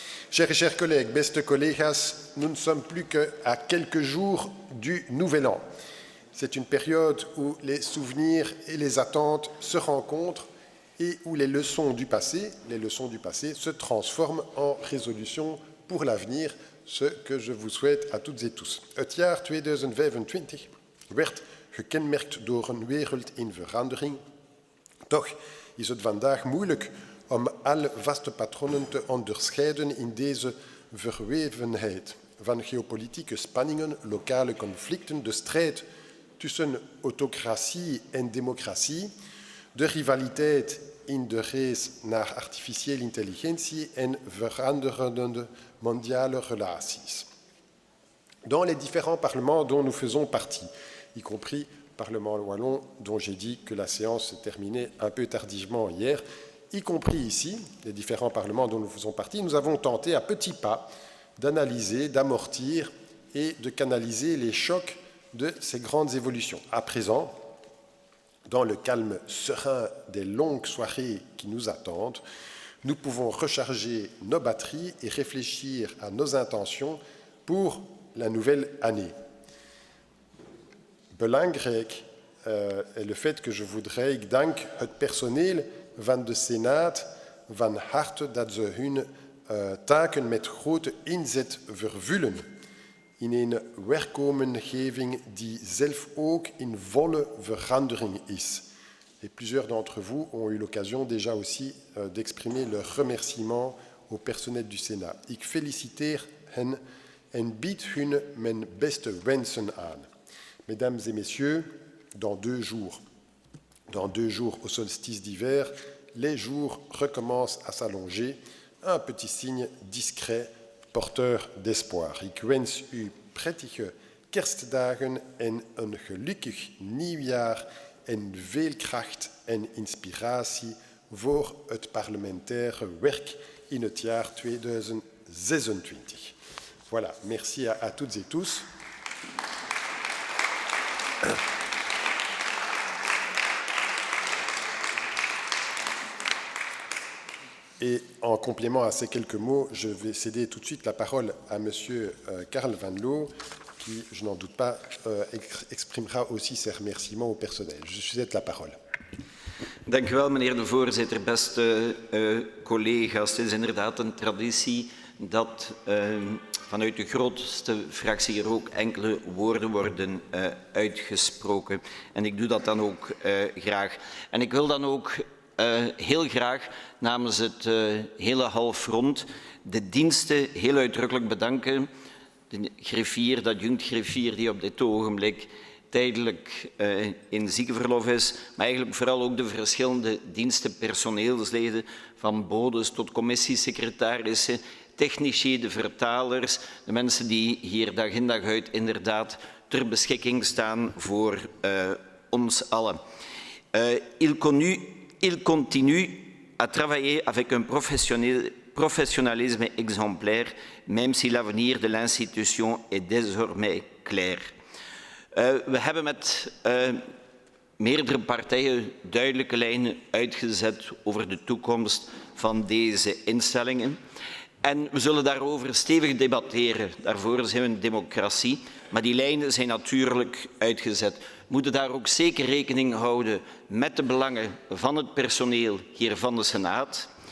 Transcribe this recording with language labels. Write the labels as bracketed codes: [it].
[fr] Chers et chers collègues, [nl] beste collega's, [fr] nous ne sommes plus qu'à quelques jours du Nouvel An. C'est une période où les souvenirs et les attentes se rencontrent et où les leçons du passé se transforment en résolutions pour l'avenir, ce que je vous souhaite à toutes et tous. [nl] Het jaar 2025 werd gekenmerkt door een wereld in verandering. Toch is het vandaag moeilijk om alle vaste patronen te onderscheiden in deze verwevenheid van geopolitieke spanningen, lokale conflicten, de strijd tussen autocratie en democratie, de rivaliteit in de race naar artificiële intelligentie en veranderende mondiale relaties. [fr] Dans les différents parlements dont nous faisons partie, y compris le Parlement wallon, dont j'ai dit que la séance se terminait un peu tardivement hier, y compris ici, les différents parlements dont nous faisons partie, nous avons tenté à petits pas d'analyser, d'amortir et de canaliser les chocs de ces grandes évolutions. À présent, dans le calme serein des longues soirées qui nous attendent, nous pouvons recharger nos batteries et réfléchir à nos intentions pour la nouvelle année. [nl] Belangrijk [fr] est le fait que je voudrais, [nl] ik dank het personeel van de Senaat van harte dat ze hun taken met grote inzet vervullen in een werkomgeving die zelf ook in volle verandering is. [fr] Et plusieurs d'entre vous ont eu l'occasion déjà aussi d'exprimer leur remerciement au personnel du Sénat. [nl] Ik feliciteer hen en bied hun mijn beste wensen aan. [fr] Mesdames et messieurs, dans 2 jours au solstice d'hiver, les jours recommencent à s'allonger, un petit signe discret, porteur d'espoir. [nl] Ik wens u prettige kerstdagen en een gelukkig nieuwjaar en veel kracht en inspiratie voor het parlementaire werk in het jaar 2026. [fr] Voilà, merci à toutes et tous. Et en complément à ces quelques mots, je vais céder tout de suite la parole à M. Karl Van Loo, qui, je n'en doute pas, exprimera aussi ses remerciements au personnel. Je vous cède la parole. [nl] Dank u wel, meneer de voorzitter. Beste collega's, het is inderdaad een traditie dat vanuit de grootste fractie hier ook enkele woorden worden uitgesproken. En ik doe dat dan ook graag. En ik wil dan ook heel graag namens het hele halfrond de diensten heel uitdrukkelijk bedanken. De griffier, de adjunct-griffier die op dit ogenblik tijdelijk in ziekenverlof is, maar eigenlijk vooral ook de verschillende diensten, personeelsleden, van bodes tot commissiesecretarissen, technici, de vertalers, de mensen die hier dag in dag uit inderdaad ter beschikking staan voor ons allen. [fr] Il continue à travailler avec un professionnalisme exemplaire, même si l'avenir de l'institution est désormais clair. [nl] We hebben met meerdere partijen duidelijke lijnen uitgezet over de toekomst van deze instellingen. En we zullen daarover stevig debatteren. Daarvoor zijn we een democratie. Maar die lijnen zijn natuurlijk uitgezet. We moeten daar ook zeker rekening houden met de belangen van het personeel hier van de Senaat.